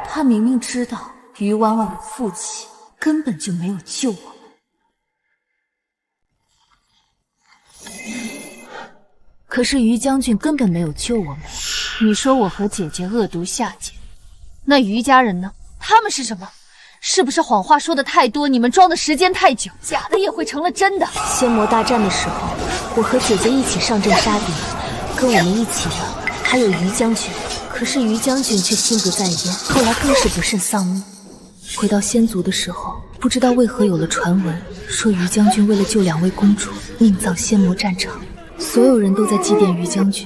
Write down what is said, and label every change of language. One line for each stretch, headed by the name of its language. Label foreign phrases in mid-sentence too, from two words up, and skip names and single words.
Chinese: 他明明知道於婉婉的父親根本就沒有救我們，可是於將軍根本沒有救我們。你說我和姐姐惡毒下賤，那於家人呢？他們是什麼？是不是謊話說的太多，你們裝的時間太久，假的也會成了真的？仙魔大戰的時候，我和姐姐一起上陣殺敵，跟我們一起的還有於將軍，可是於將軍卻心不在焉，後來更是不慎喪命。回到仙族的時候，不知道為何有了傳聞，說於將軍為了救2位公主，命葬仙魔戰場，所有人都在祭奠於將軍。